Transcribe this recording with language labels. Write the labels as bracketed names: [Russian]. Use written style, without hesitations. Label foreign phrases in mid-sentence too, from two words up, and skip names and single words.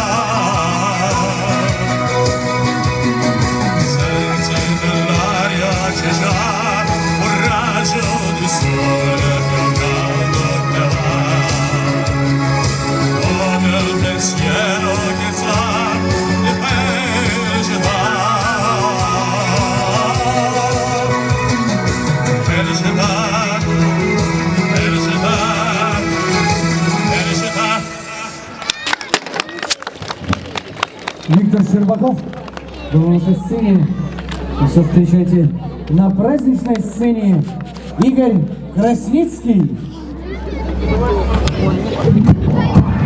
[Italian] C'è già un raggio di sole più caldo che va come il pensiero che sa di felicità, felicità, felicità, felicità. [Russian] Виктор Щербаков был на нашей сцене. Сейчас встречайте на праздничной сцене Игорь Красницкий.